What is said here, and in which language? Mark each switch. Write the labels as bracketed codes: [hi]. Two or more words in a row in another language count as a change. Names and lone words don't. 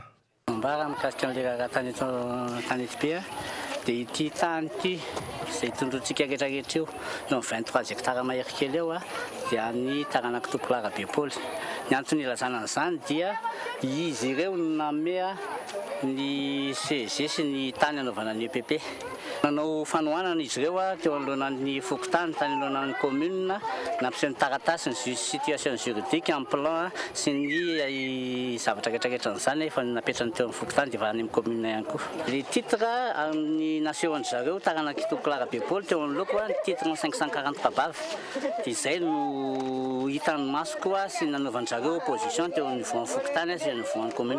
[mg] Mbara mikasika an'ilay tany Tanety be dia ity tany ity izay tondrontsika rehetrarehetra io no 23 hektara mahery kely eo dia ny taranaka Topolara Bepoly. Ny antony ilazana an'izany dia izy ireo namea ny CG sy ny tany anaovana ny EPP. Nanao fanohanana izy ireo teo anoloanan'ny fokontany tany anoloanan'ny commune nampiseho ny taratasy ny [fr] situation juridique en plan [mg] sy ny zavatra rehetrarehetra an'izany efa napetrany teo amin'ny fokontany dia varany amin'ny commune ihany koa. [fr] Le titre [mg] amin'ny nasehony zareo taranaka Topolara Bepoly teo anoloako ny titre 540 kabavy dia izay no hitan'ny maso koa sy nanaovan'ny zareo opposition teo amin'ny niveau fokontany sy amin'ny niveau commune.